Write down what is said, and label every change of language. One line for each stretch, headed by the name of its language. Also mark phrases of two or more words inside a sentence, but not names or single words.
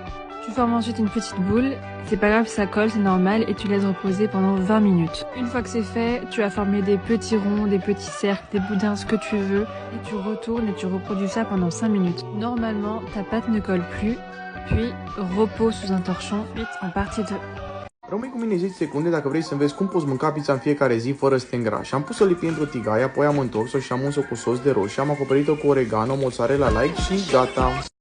French: Tu formes ensuite une petite boule, c'est pas grave si ça colle, c'est normal, et tu laisses reposer pendant 20 minutes. Une fois que c'est fait, tu vas former des petits ronds, des petits cercles, des boudins, ce que tu veux, et tu retournes et tu reproduis ça pendant 5 minutes. Normalement, ta pâte ne colle plus, puis repos sous un torchon, ensuite en partie 2.
Romanian: Rămâi cu mine 10 secunde dacă vrei să înveți cum poți mânca pizza în fiecare zi fără să te îngrași. Am pus-o lipit într-o tigaie, apoi am întors-o și am uns-o cu sos de roșii, am acoperit-o cu oregano, mozzarella light și gata!